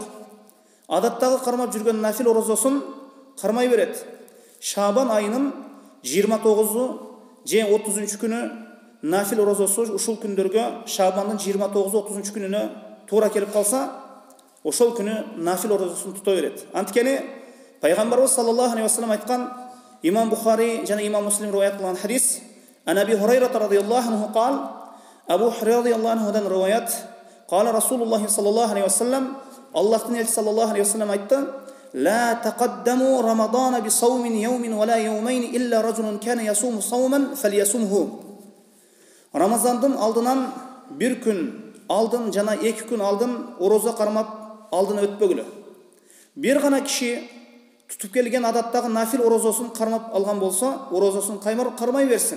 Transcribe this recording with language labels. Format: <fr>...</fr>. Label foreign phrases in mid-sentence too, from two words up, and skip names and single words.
<ky>Адаттагы кармап жүргөн нафил орозосун кармай берет. Шабан айынын 29 же 30 күнү нафил орозосу ушул күндөргө Шабандын 29-30 күнүнө туура келип калса, ошол күнү нафил орозосун тута берет. Анткени пайгамбарыбыз</ky> <ar>صلى الله عليه وسلم</ar> <ky>айткан, имам Бухари жана имам Муслим риваят кылган хадис,</ky> <ar>عن أبي هريرة رضي الله عنه قال أبو هريرة رضي الله عنه رواية قال رسول الله صلى الله عليه وسلم,</ar> <ky>Аллахтын элчиси</ky> <ar>صلى الله عليه وسلم айтты: "لا تقدموا رمضان بصوم يوم ولا يومين إلا رجل كان يصوم صوما فليصمه."</ar> <ky>Рамазандын алдынан 1 күн алдын жана 2 күн алдын орозо кармап алдын өтпөгүлө. Бир гана киши тутуп келген адаттагы нафил орозосун кармап алган болсо, орозосун кармай берсин.</ky>